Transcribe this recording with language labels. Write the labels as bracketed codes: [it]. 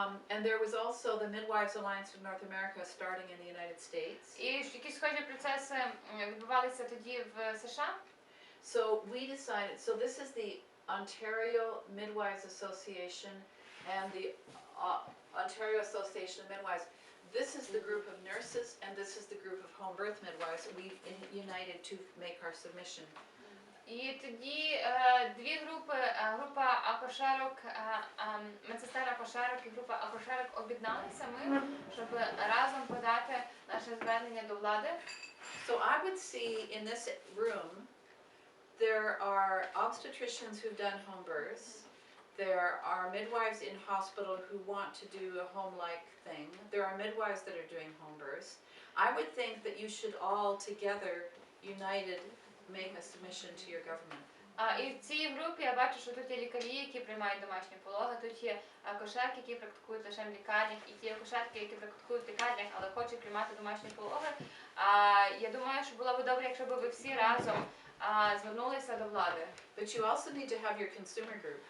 [en] And there was also the Midwives Alliance of North America starting in the United States. [uk] І якісь схожі процеси відбувалися тоді в США. [en] So we decided, so this is the Ontario Midwives Association and the Ontario Association of Midwives. This is the group of nurses and this is the group of home birth midwives. We united to make our submission. [uk] І тоді дві групи, група акушерок, медсестер акушерок і група акушерок об'єдналися ми, щоб разом подати наше звернення до влади. [en] So I would see in this room, there are obstetricians who've done home births. There are midwives in hospital who want to do a home-like thing. There are midwives that are doing home births. I would think that you should all together, united, make a submission to your government. [uk] І в цій групі я бачу, що тут є лікарі, які приймають домашні пологи, тут є акушерки, які практикують лише в лікарнях, і ті акушерки, які практикують в лікарнях, але хочуть приймати домашні пологи. Я думаю, що було б добре, якщо б ви всі разом звернулися до влади. [en] But you also need to have your consumer group.